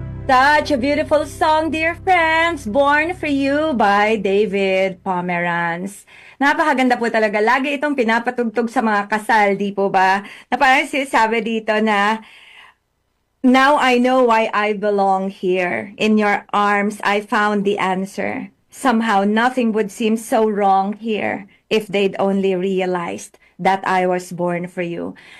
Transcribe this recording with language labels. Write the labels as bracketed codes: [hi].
[en] Such a beautiful song, dear friends. Born for You by David Pomeranz. [tl] Napakaganda po talaga. Lagi itong pinapatugtog sa mga kasal, di po ba? Na parang sinasabi dito na, [en] now I know why I belong here. In your arms, I found the answer. Somehow, nothing would seem so wrong here if they'd only realized that I was born for you.